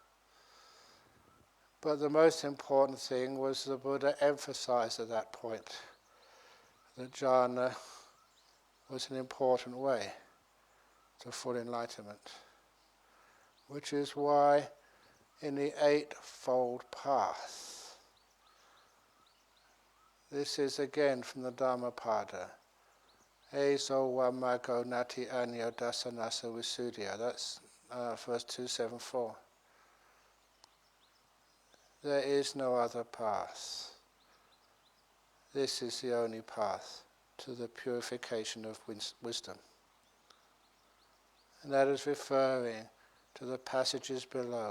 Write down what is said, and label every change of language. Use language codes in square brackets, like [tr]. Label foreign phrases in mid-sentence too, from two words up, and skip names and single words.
[en] But the most important thing was the Buddha emphasized at that point that jhana was an important way to full enlightenment, which is why in the Eightfold Path, this is again from the Dhammapada, [pi] Ezo wamago nati anyo dasanasa visuddhya, [en] that's verse 274. There is no other path. This is the only path to the purification of wisdom. And that is referring to the passages below.